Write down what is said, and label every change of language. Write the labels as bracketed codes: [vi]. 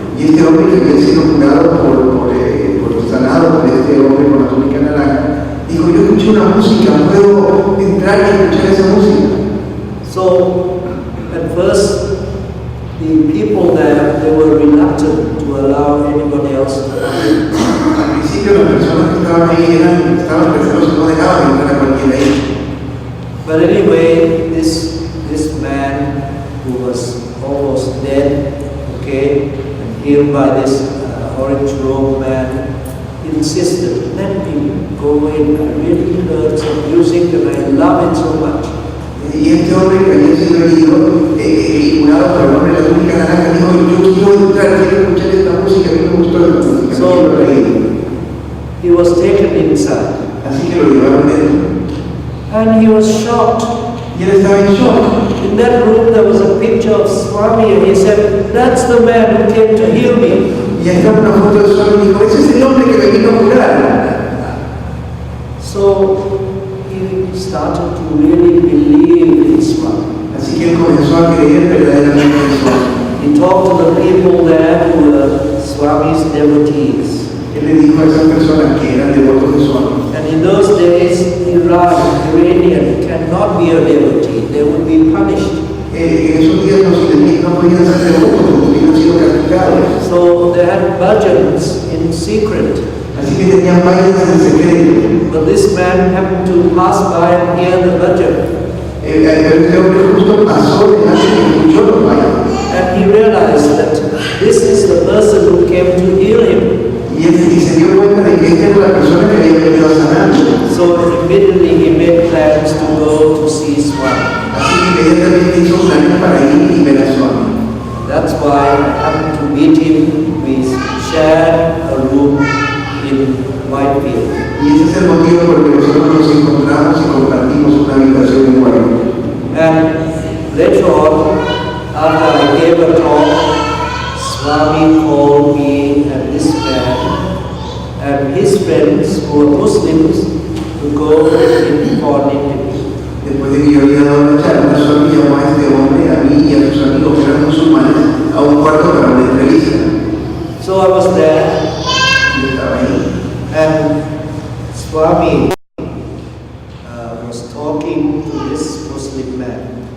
[es] Y este hombre que había sido curado sanado por este hombre con la túnica naranja, dijo, yo escuché una música, ¿puedo entrar y escuchar esa música? [en] So, at first, the people there, they were reluctant to allow anybody else to come. [es] Al principio las personas que estaban ahí estaban reservados, no dejaban entrar a cualquiera ahí. [en] But anyway, this man who was almost dead, and healed by this orange robe man, insisted, let me go in. I really heard some music and I love it so much. [es] Y este hombre que había sido herido y curado por el hombre de la túnica naranja dijo, yo quiero entrar, quiero escuchar esta música, a mí me gustó esta música. [en] So he was taken inside. [es] Así que lo llevaron dentro. [en] And he was shocked. [es] Y él estaba en shock. [en] In that room there was a picture of Swami and he said, that's the man who came to heal me. [es] Y ahí estaba una foto de Swami y dijo, ese es el hombre que me vino a curar. [en] So he started to really believe in Swami. [es] Así que él comenzó a creer verdaderamente en Swami. [en] He talked to the people there who were Swami's devotees. [es] Él le dijo a esas personas que eran devotos de Swami. [en] And in those days, Iranian cannot be a devotee. They would be punished. [es] En esos días los iraníes no podían ser devotos porque hubieran sido castigados. [en] So they had bhajans in secret. [es] Así que tenían bailes en secreto. [en] But this man happened to pass by and hear the bhajan. [es] Pero este hombre justo pasó delante y escuchó los bailes. [en] And he realized that this is the person who came to heal him. [es] Y se dio cuenta de que esta era la persona que había venido a sanar. [en] So immediately he made plans to go to see Swami. [es] Así que inmediatamente hizo planes para ir y ver a Swami. [en] That's why I happened to meet him. We shared a room in white field. [es] Y ese es el motivo por el que nosotros nos encontramos y compartimos una habitación en Guayaquil. [en] And later on, after I gave a talk, Swami called me and this man and his friends who were Muslims to go in for an interview. [es] Después de que yo había dado la charla, Swami llamó a este hombre, a mí y a sus amigos que eran musulmanes, a un cuarto para una entrevista. [en] So I was there, [es] Yo estaba ahí. [en] and Swami was talking to this Muslim man.